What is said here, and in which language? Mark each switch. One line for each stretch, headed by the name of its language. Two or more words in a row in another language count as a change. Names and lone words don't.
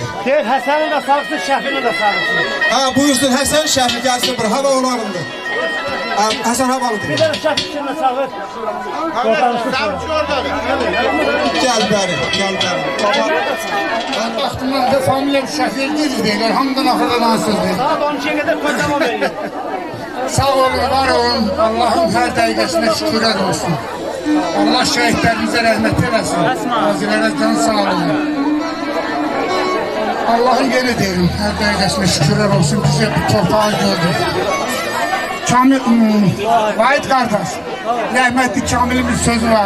Azerbaijani: Deyir, Həsənin də sağlıqsın, Şəfinin də sağlıqsın. Ha, buyursun Həsən, Şəfi gəlsin bura, hava onlarındır. Həsən havalıdır. Bir də Şəfi için də sağlıq. Gəl bəri, gəl bəri.
Turkish: Ben baktığımda da
Azerbaijani: familya Şəfi deyirlər, hamıdan axırda nasıldır.
Turkish: Saat 12'ye kadar kocaman verir.
Azerbaijani: Sağ olun, var olun, Allah'ın her dəqiqəsinə şükürlər olsun. Allah şəhidlərimizə rəhmət eləsin. Qazilərə can sağlığın. Allah'ın yeri deyim, her dəqiqəsinə şükürlər olsun. Bizi bu torpağı gördük. Kamil, Vahid qardaş, rəhmətli Kamil'in bir sözü vardı.